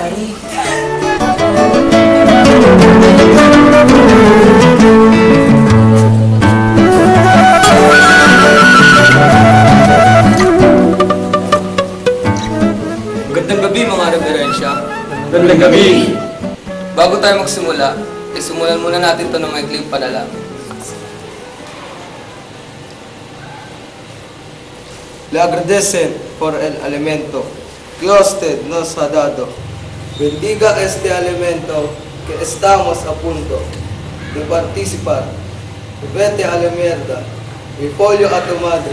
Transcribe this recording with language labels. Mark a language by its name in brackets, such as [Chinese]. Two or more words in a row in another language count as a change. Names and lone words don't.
[Filipino] Magandang gabi mga reverensya. Magandang gabi. Bago tayo magsimula, isimulan muna natin ito ng maikling panalangin. [Spanish] Le agradecen por el alimento que usted nos ha dado. Bendiga este alimento que estamos a punto de participar. Vete a la mierda y pollo a tu madre.